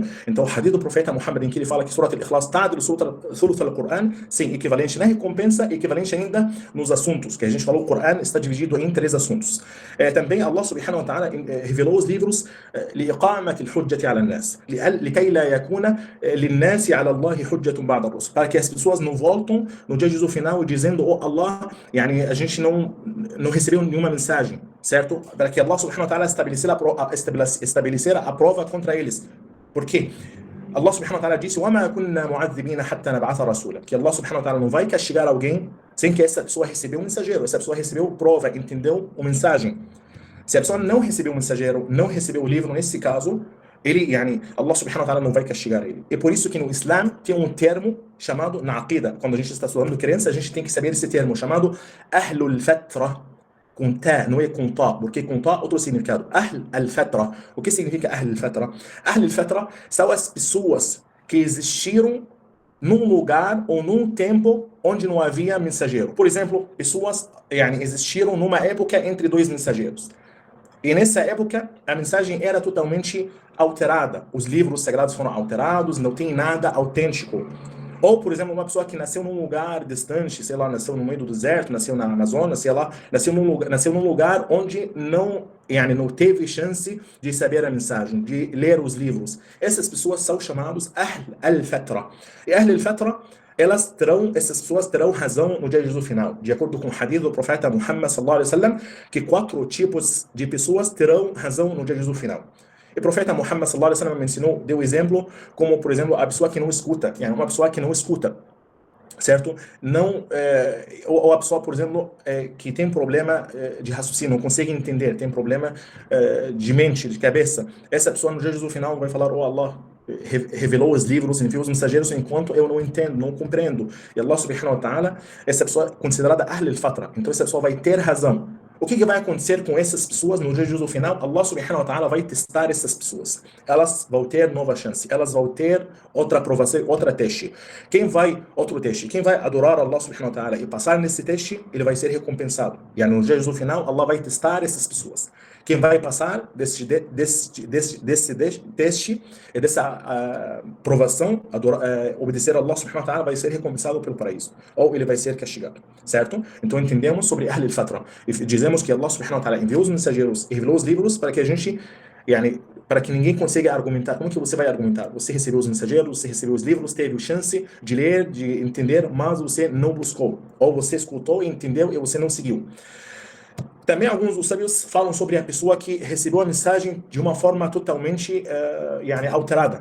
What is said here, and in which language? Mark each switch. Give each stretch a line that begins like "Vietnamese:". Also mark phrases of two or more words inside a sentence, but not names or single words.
Portuguese: Então o hadith do profeta Muhammad em que ele fala que
Arabic: سورة الإخلاص تعدل ثلث القرآن,
Portuguese: sim, equivalente na recompensa, equivalente ainda nos assuntos, que a gente falou, o Coran está dividido em 3 assuntos. Também
Arabic: الله سبحانه وتعالى
Portuguese: revelou os livros
Arabic: لإقامة الحجة على الناس لكي لا يكون للناس على الله حجة بعد الرسل,
Portuguese: para que as pessoas não voltam no dia de juízo final dizendo: oh Allah, a gente não recebeu nenhuma mensagem, certo? Para que
Arabic: الله سبحانه وتعالى
Portuguese: estabelecer a prova contra eles. Por quê?
Arabic: الله سبحانه وتعالى
Portuguese: disse:
Arabic: وَمَا كُنَّا مُعَذِّبِينَ حَتَّى نَبْعَثَ رَسُولًا,
Portuguese: que
Arabic: الله سبحانه وتعالى
Portuguese: não vai castigar alguém sem que essa pessoa recebeu um mensageiro, essa pessoa recebeu prova, entendeu a mensagem. Se a pessoa não recebeu o mensageiro, não recebeu o livro, nesse caso,
Arabic: الله سبحانه وتعالى
Portuguese: não vai castigar ele. É por isso que no Islã tem um termo chamado, na aqida, quando a gente está estudando crença, a gente tem que saber esse termo, chamado
Arabic: أهل الفترة,
Portuguese: com ta, não é com ta, porque com ta outro significado.
Arabic: أهل الفترة.
Portuguese: O que significa
Arabic: أهل الفترة? أهل الفترة
Portuguese: são as pessoas que existiram num lugar ou num tempo onde não havia mensageiro. Por exemplo, pessoas existiram numa época entre 2 mensageiros. E nessa época, a mensagem era totalmente alterada. Os livros sagrados foram alterados, não tem nada autêntico. Ou, por exemplo, uma pessoa que nasceu num lugar distante, sei lá, nasceu no meio do deserto, nasceu na Amazônia, sei lá, nasceu num lugar onde não teve chance de saber a mensagem, de ler os livros. Essas pessoas são chamadas
Arabic: أهل الفترة.
Portuguese: E
Arabic: أهل الفترة,
Portuguese: essas pessoas terão razão no dia de juízo final. De acordo com o hadith do profeta Muhammad
Arabic: صلى الله عليه وسلم,
Portuguese: que 4 tipos de pessoas terão razão no dia de juízo final. E o profeta Muhammad
Arabic: صلى الله عليه وسلم
Portuguese: me ensinou, deu exemplo, como por exemplo a pessoa que não escuta, uma pessoa que não escuta, certo? Ou a pessoa, por exemplo, que tem problema de raciocínio, não consegue entender, tem problema de mente, de cabeça. Essa pessoa no dia de juízo final vai falar: oh Allah, revelou os livros, enviou os mensageiros enquanto eu não entendo, não compreendo.
Arabic: E الله سبحانه وتعالى,
Portuguese: essa pessoa é considerada
Arabic: أهل الفترة.
Portuguese: Então essa pessoa vai ter razão. O que vai acontecer com essas pessoas no juízo final?
Arabic: الله سبحانه وتعالى
Portuguese: vai testar essas pessoas. Elas vão ter nova chance. Elas vão ter outra aprovação, outra teste. Outro teste. Quem vai adorar
Arabic: الله سبحانه وتعالى
Portuguese: e passar nesse teste, ele vai ser recompensado. E no juízo final, Allah vai testar essas pessoas. Quem vai passar desse teste e dessa provação, obedecer a
Arabic: الله سبحانه وتعالى,
Portuguese: vai ser recompensado pelo paraíso. Ou ele vai ser castigado. Certo? Então entendemos sobre
Arabic: أهل الفترة.
Portuguese: E dizemos que
Arabic: الله سبحانه وتعالى
Portuguese: enviou os mensageiros e revelou os livros para que a gente, para que ninguém consiga argumentar. Como que você vai argumentar? Você recebeu os mensageiros, você recebeu os livros, teve a chance de ler, de entender, mas você não buscou. Ou você escutou e entendeu e você não seguiu. Também alguns dos sábios falam sobre a pessoa que recebeu a mensagem de uma forma totalmente alterada.